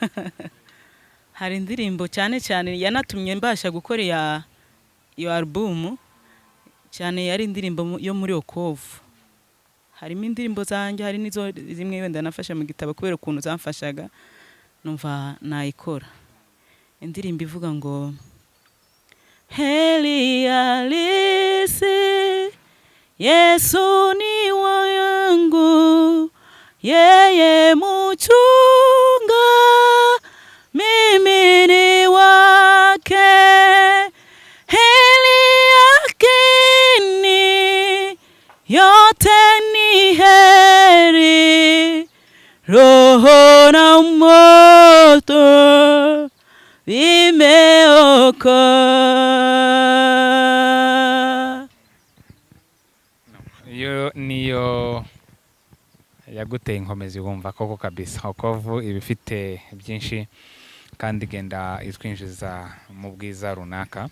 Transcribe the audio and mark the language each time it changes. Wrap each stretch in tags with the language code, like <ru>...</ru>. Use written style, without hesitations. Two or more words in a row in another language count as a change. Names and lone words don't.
<rw>Hari indirimbo cyane cyane yanatumye mbasha gukora iyo album, cyane yari indirimbo yo muri Okovu. Harimo indirimbo zanjye, hari nizo zimwe wenda nafasha mu gitabo kubera ukuntu zamfashaga numva nayikora. indirimbo ivuga ngo</rw> <sw>heri halisi Yesu ni wangu, yeye muchunga, mimi ni wake. Heri yakini, yote ni heri, roho na moto vimeokoa.</sw> <rw>iyo niyo yaguteye inkomezi wumva koko kabisa okovu ibifite byinshi kandi genda itwinjiza mu bwiza runaka.</rw>